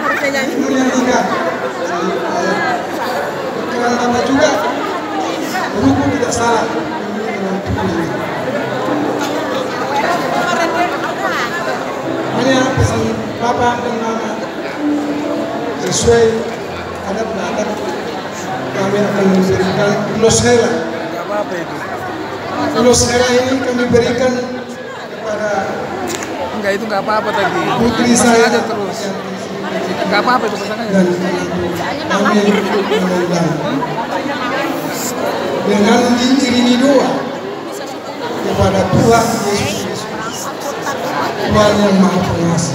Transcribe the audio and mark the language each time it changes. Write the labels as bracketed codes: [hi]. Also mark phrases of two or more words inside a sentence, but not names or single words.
[id] kemudian juga karena nama juga buku tidak salah. Hanya pesan Bapak dan Mama sesuai adat kami akan memberikan ulos hela. Apa itu? Ulos hela ini kami berikan kepada Enggak, itu nggak apa-apa tadi. putri Pasang saya aja terus. Nggak apa-apa itu pasang aja. dan kami mengundang dengan diiringi doa kepada Tuhan Yesus Kristus, Tuhan yang Maha Pengasih.